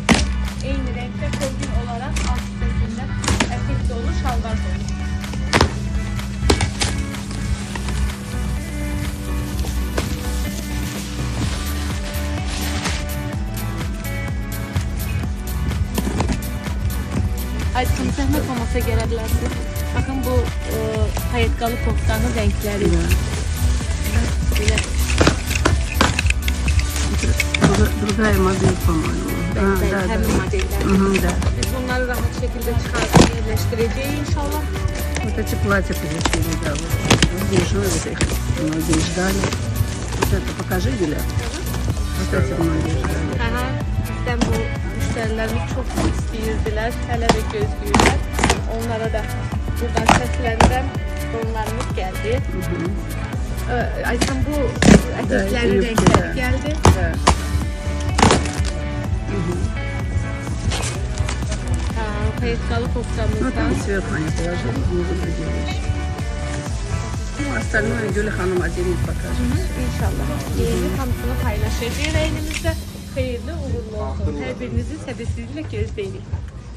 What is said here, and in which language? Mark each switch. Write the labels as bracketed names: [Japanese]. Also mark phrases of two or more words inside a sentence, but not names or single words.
[Turkish] Eyni renkte kombin olarak alt üstesinde etek dolu şalvar dolu. [Azerbaijani] Ayşe zəhmət olmasa gələ bilərsiniz. [Turkish] Bakın bu ayaqqabı koftanın renkleri. [Russian] Другая модель, по-моему. [Turkish] Hem modeller. [Russian] Да. [Turkish] Biz bunları rahat şekilde çıkartıp yerleştireceğiz inşallah. [Russian] Вот эти платья привезли, да. Вот дешевые, многие ждали. Вот это покажи, Юля. Вот эти многие ждали. [Azerbaijani] Aha, bizden bu müşterilerimiz çok istəyirdiler, hələ də gözləyirlər. Onlara da buradan səslənirəm, onlarımız gəldi. [Turkish] Ayşəm, bu eteklerin renkleri geldi. [Russian] Да. [Azerbaijani] Ayaqqabı [Russian] Ну, [Azerbaijani] koftamızdan. [Russian] там сверху они положили, внизу другие вещи. Ну, остальное Юля Ханым отдельно покажет. [Turkish] İnşallah. Yeni hamısını paylaşacağız elimizde. Hayırlı uğurlu olsun. [Azerbaijani] Her birinizin səbirsizliklə gözləyirik.